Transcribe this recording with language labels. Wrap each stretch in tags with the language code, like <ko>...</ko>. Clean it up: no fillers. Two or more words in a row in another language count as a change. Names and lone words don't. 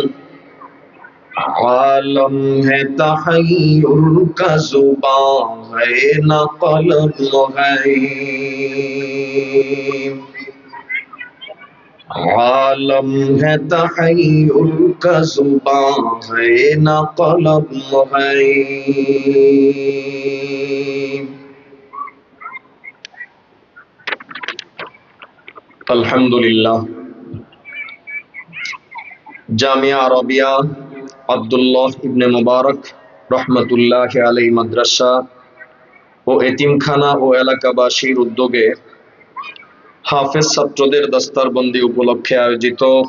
<ur>عالم ہے تحیر کا زبان ہے نہ قلم ہے عالم ہے تحیر کا زبان ہے نہ قلم ہے الحمدللہ</ur> <bn>জামিয়া আরবিয়া আব্দুল্লাহ ইবনে মুবারক</bn> <ar>رحمة الله عليه</ar> <bn>মাদ্রাসা ও এতিমখানা ও এলাকাবাসীর উদ্যোগে হাফেজ ছাত্রদের দস্তারবন্দি উপলক্ষে আয়োজিত</bn>